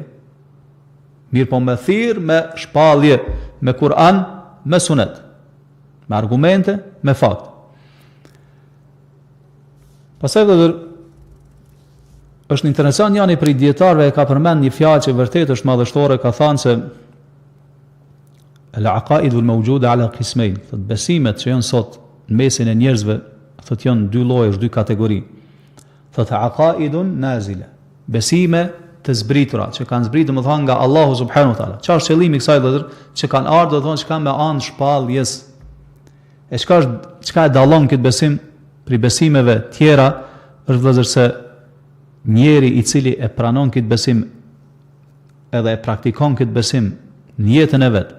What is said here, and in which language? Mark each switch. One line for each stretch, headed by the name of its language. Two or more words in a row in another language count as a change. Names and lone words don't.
Albanian: Mirë po me thirr me shpallje, me Kur'an, me Sunet, me argumente, me fakt. Pastaj vëllazër, është interesant njëri prej dietarëve ka përmend një fjalë që vërtet është madhështore, ka thënë se
Arabic: العقائد الموجودة على قسمين,
Albanian: thot besimet që janë sot në mesin e njerëzve, thot janë dy lloje, dy kategori. Thot
Arabic: عقائد نازلة,
Albanian: besime të zbritura, që kanë zbritur më thonë nga Allahu
Arabic: سبحانه وتعالى.
Albanian: Çfarë është qëllimi i kësaj vëllazër? Që kanë ardhur do thonë që kanë me anë shpalljes. E çka e dallon këtë besim prej besimeve tjera është vëllazër se njeri i cili e pranon këtë besim edhe e praktikon këtë besim në jetën e vet.